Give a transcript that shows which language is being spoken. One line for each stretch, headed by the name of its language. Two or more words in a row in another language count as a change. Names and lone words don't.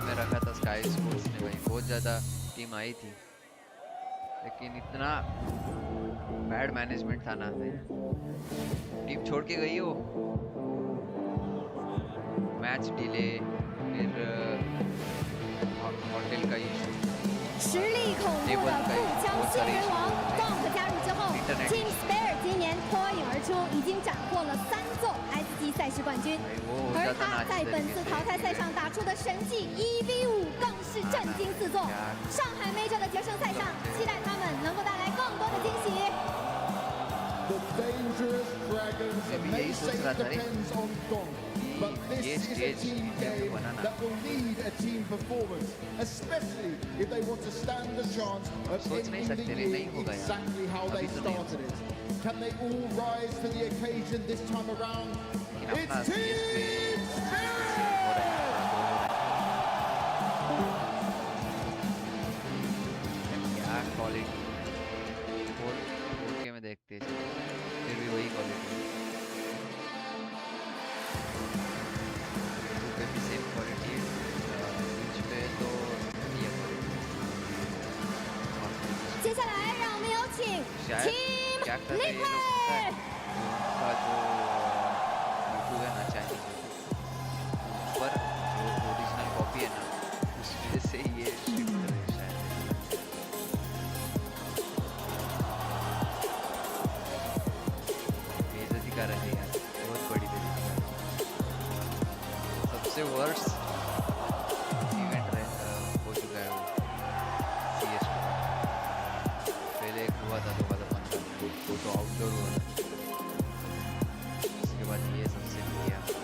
Hindi: में रखा था स्काई स्पोर्ट्स ने भाई बहुत ज़्यादा टीम आई थी लेकिन इतना
English: bad management
Hindi: था ना टीम छोड़ के गई हो मैच डिले फिर होटल का इशू
Chinese: 实力恐怖的步枪新人王 Donk 加入之后 ，Team Spirit 今年脱颖而出，已经斩获了3座 SG 赛事冠军。而他在本次淘汰赛上打出的神迹1v5更是震惊四座。上海 Major 的决胜赛上，期待他们能够带来更多的惊喜。
English: The dangerous dragons may say it depends on Donk, but this is a team game that will need a team performance, especially if they want to stand a chance of ending the year exactly how they started it. Can they all rise to the occasion this time around? It's Team Spirit!
Hindi: में देखते हैं फिर भी वही क्वालिटी पे भी
English: same quality
Hindi: है स्विच पे तो ये क्वालिटी
Chinese: 接下来让我们有请 Team Liquid
Hindi: का जो यूट्यूब है ना चाहिए पर जो ओरिजिनल कॉपी है ना उस वजह से ये शिफ्ट है शायद बेइज्जती कर रहे हैं बहुत बड़ी बेइज्जती सबसे
English: worst event
Hindi: हो चुका है वो CS2 पहले एक हुआ था 2015 वो तो आउटडोर हुआ था उसके बाद ये सबसे बढ़िया